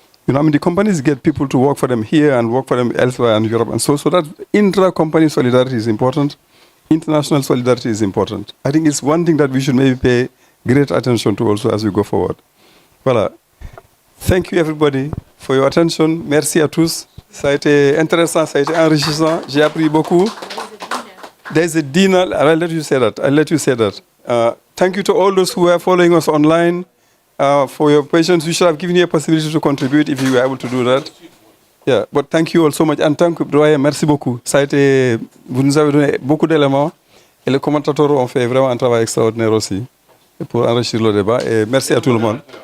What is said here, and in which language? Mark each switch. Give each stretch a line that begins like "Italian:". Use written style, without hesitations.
English: The companies get people to work for them here and work for them elsewhere in Europe, and so that intra-company solidarity is important. International solidarity is important. I think it's one thing that we should maybe pay great attention to also as we go forward. Voilà. Thank you everybody for your attention.
French: Merci à tous. Ça a été intéressant, ça a été enrichissant. J'ai appris beaucoup.
English: There's a dinner. I'll let you say that. Thank you to all those who are following us online for your patience. We should have given you a possibility to contribute if you were able to do that. Yeah, but thank you all so much. And thank you, Doyen,
French: merci beaucoup. Vous nous avez donné beaucoup d'éléments et les commentateurs ont fait vraiment un travail extraordinaire aussi pour enrichir le débat. Et merci à tout le monde.